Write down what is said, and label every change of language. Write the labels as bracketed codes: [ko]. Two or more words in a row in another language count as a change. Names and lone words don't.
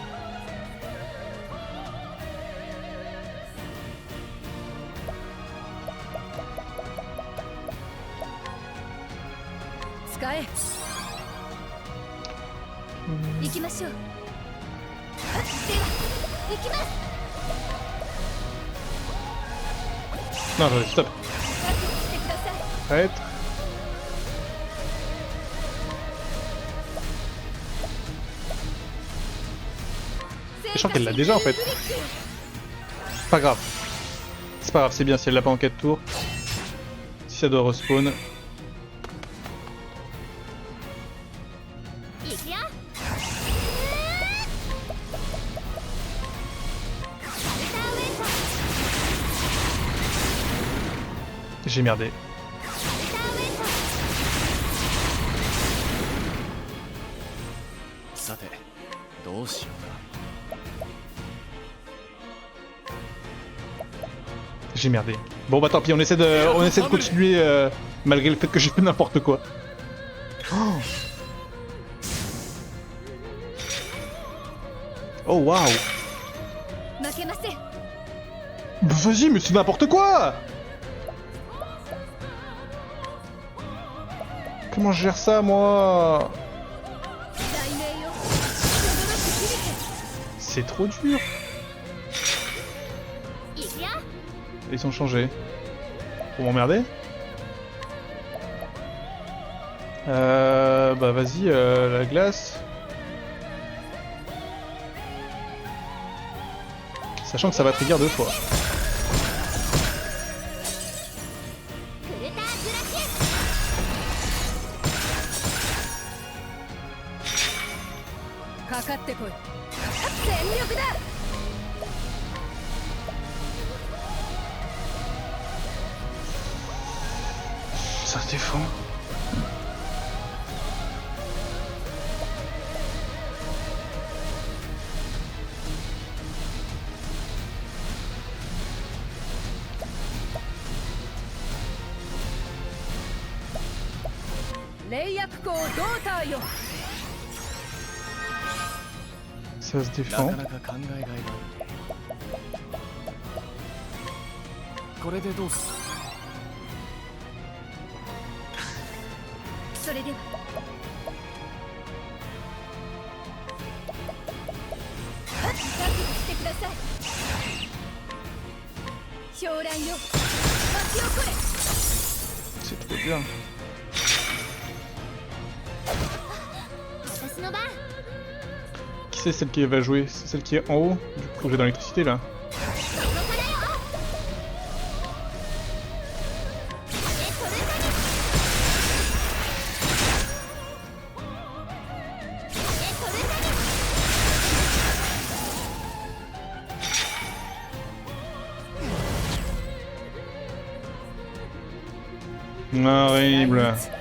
[ja] Sky. 行きましょう。では行きます。 [fr] Non, attendez, stop. [ja] 覚悟してください。 [fr] Arrête. Je crois qu'elle l'a déjà en fait. C'est pas grave. C'est pas grave, c'est bien si elle l'a pas en 4 tours. Si ça doit respawn. [ja] 行くよ。 [fr] J'ai merdé. [ja] さて、どうしようか。 [fr] J'ai merdé. Bon bah tant pis, on essaie de continuer malgré le fait que j'ai fait n'importe quoi. Oh waouh. [ja] 負けません。 [fr] Vas-y, mais c'est n'importe quoi. Comment je gère ça moi? [ja] 雷鳴よ。 [fr] C'est trop dur. [ja] いくよ [fr] Ils sont changés. Pour m'emmerder. Bah vas-y, la glace. Sachant que ça va trigger 2 fois. [ja] クルターズラッシュかかってこい全力だ [fr] Ça se défend. Ça se [ja] な [fr] défend. [ja] かなか考えがいがある。これでどうする？それでは覚悟してください狂乱よ巻き起これ [fr] C'est trop bien. [ja] 私の番 [fr] Qui c'est celle qui va jouer? C'est celle qui est en haut? Du coup, j'ai dans l'électricité là. [ja] そこからよ風トルタニ風トルタニ [fr] Horrible.